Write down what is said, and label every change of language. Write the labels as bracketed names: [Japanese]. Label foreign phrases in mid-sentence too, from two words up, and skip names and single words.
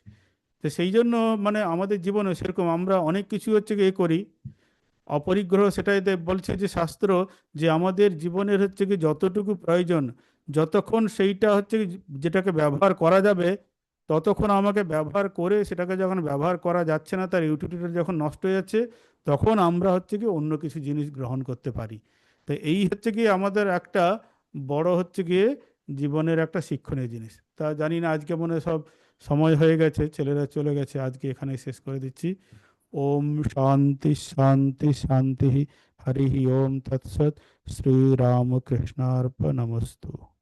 [Bangla] তো সেই জন্য মানে আমাদের জীবনে সেরকম আমরা অনেক কিছু হচ্ছে গিয়ে করি অপরিগ্রহ, সেটাই বলছে যে শাস্ত্র, যে আমাদের জীবনের হচ্ছে কি যতটুকু প্রয়োজন, যতক্ষণ সেইটা হচ্ছে কি যেটাকে ব্যবহার করা যাবে, ততক্ষণ আমাকে ব্যবহার করে সেটাকে যখন ব্যবহার করা যাচ্ছে না, তার ইউটিলিটি যখন নষ্ট হয়ে যাচ্ছে, তখন আমরা হচ্ছে কি অন্য কিছু জিনিস গ্রহণ করতে পারি। তো এই হচ্ছে কি আমাদের একটা বড় হচ্ছে গিয়ে জীবনের একটা শিক্ষণীয় জিনিস। তা জানি না, আজকে মনে হয় সব সময় হয়ে গেছে, ছেলেরা চলে গেছে, আজকে এখানে শেষ করে দিচ্ছি। [Sanskrit] ओम शांति शांति शांति। हरि ओम तत्सत। श्री रामकृष्णार्पणमस्तु।